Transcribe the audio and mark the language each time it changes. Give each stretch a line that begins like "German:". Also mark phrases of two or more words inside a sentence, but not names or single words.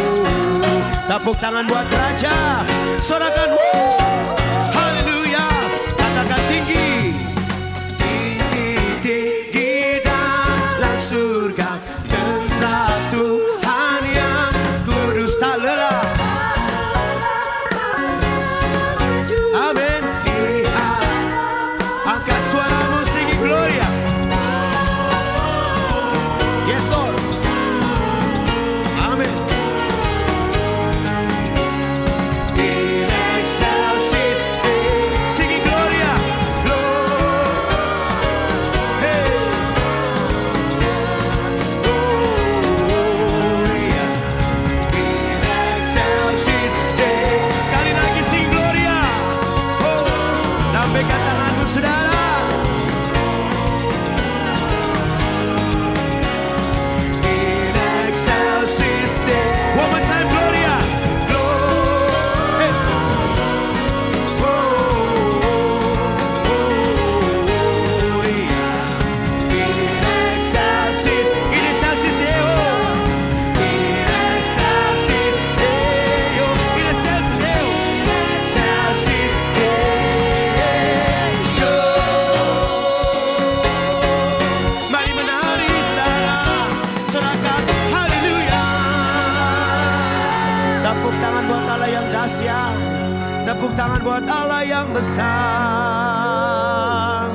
Indonesian: Tepuk tangan buat Raja, sorakan, haleluya, katakan tinggi, tinggi, tinggi dalam surga, tentang Tuhan yang kudus tak lelah. Amin. Lihat, angkat suaramu,
English: sing Gloria. Yes Lord.
Indonesian: Amin.
Latin: In excelsis Deo.
English: Sing Gloria. Hey.
Latin: Gloria. In excelsis Deo.
Indonesian: Sekali lagi
English: sing Gloria.
Indonesian: Oh, lambaikan tanganmu saudara.
Latin: In excelsis Deo.
English: One more time,
Latin: Gloria. Hey. Gloria. In excelsis Deo. In excelsis Deo. In excelsis Deo. Excelsis Deo.
Indonesian: Mari menari saudara, sorakan haleluya. Tepuk tangan buat Allah yang dahsyat. Tepuk tangan buat Allah yang besar.